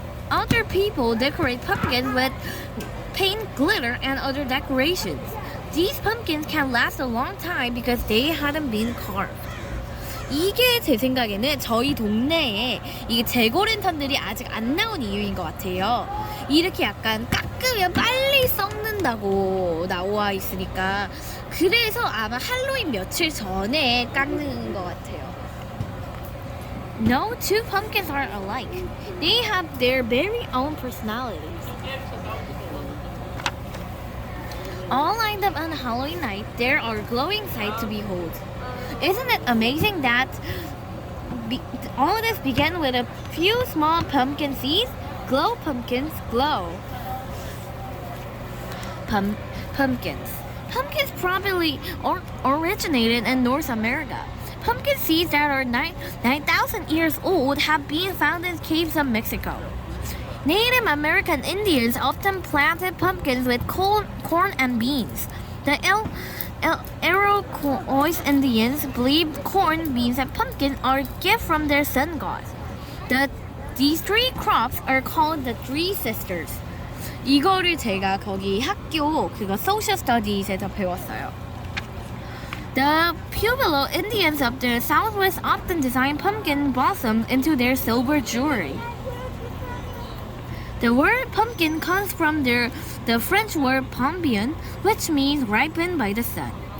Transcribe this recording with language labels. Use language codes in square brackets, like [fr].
[en] Other people decorate pumpkins with paint, glitter, and other decorations. These pumpkins can last a long time because they hadn't been carved. [ko] 이게 제 생각에는 저희 동네에 이게 재고랜턴들이 아직 안 나온 이유인 것 같아요. 이렇게 약간 깎으면 빨리 썩는다고 나와 있으니까 그래서 아마 할로윈 며칠 전에 깎는 것 같아요. [en] No two pumpkins are alike. They have their very own personalities. All lined up on Halloween night, there are glowing sights to behold. Isn't it amazing that all this began with a few small pumpkin seeds? Glow pumpkins, glow. Pumpkins. Pumpkins probably originated in North America. Pumpkin seeds that are 9,000 years old have been found in caves of Mexico. Native American Indians often planted pumpkins with corn and beans. The Iroquois Indians believed corn, beans, and pumpkin are a gift from their sun gods. These three crops are called the Three Sisters. [ko] 이거를 제가 거기 학교 Social Studies에서 배웠어요. [en] The Pueblo Indians of the Southwest often design pumpkin blossoms into their silver jewelry. The word pumpkin comes from the French word pompion, which means ripened by the sun.